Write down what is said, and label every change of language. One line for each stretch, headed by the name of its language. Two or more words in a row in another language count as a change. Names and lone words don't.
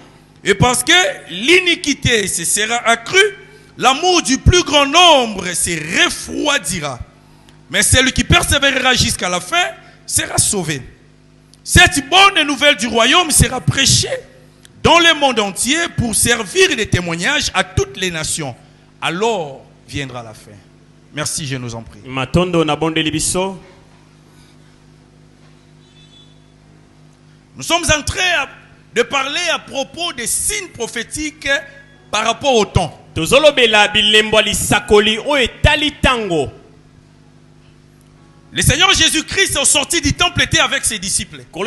French: Et parce que l'iniquité se sera accrue, l'amour du plus grand nombre se refroidira. Mais celui qui persévérera jusqu'à la fin sera sauvé. Cette bonne nouvelle du royaume sera prêchée dans le monde entier pour servir de témoignage à toutes les nations. Alors viendra la fin. Merci, je nous en prie.
Lingala: Matondo na bonde libiso.
French: Nous sommes en train de parler à propos des signes prophétiques par rapport au temps. Le Seigneur Jésus-Christ au sorti du temple était avec ses disciples.